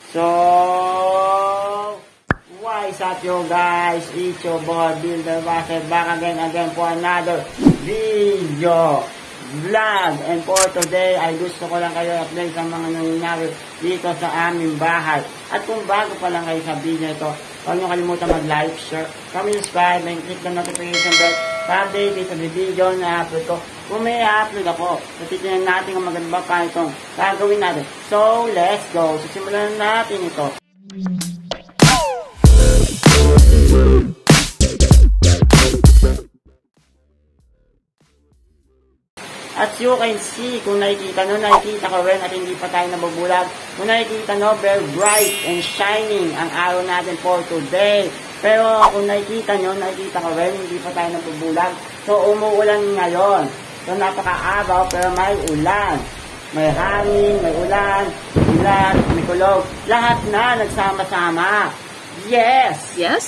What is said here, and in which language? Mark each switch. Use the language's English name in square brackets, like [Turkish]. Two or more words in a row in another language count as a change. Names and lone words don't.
[English] So, what's up you guys? It's your boy Builder Russell back again for another video vlog. And for today [Filipino] ay gusto ko lang kayo update sa mga nangyayari dito sa aming bahay. At kung bago pa lang kayo sa video ito, huwag nyo kalimutan mag- [English] like, share, comment, subscribe, and click the notification bell [Filipino] para update sa video na upload ko. Kung may upload ako, titignan natin kung maganda pa itong gagawin natin. [English] So, let's go. [Filipino] Simulan natin ito. [English] As you can see, [Filipino] kung nakikita ko rin at hindi pa tayo nabubulag. Kung nakikita nyo, [English] very bright and shining [Filipino] ang araw natin [English] for today. [Filipino] Pero kung nakikita ko rin, hindi pa tayo nabubulag. So, umuulan ngayon. So, napaka-abaw, pero may ulan. May hangin, may ulan, may kulog. Lahat na nagsama-sama. Yes! Yes?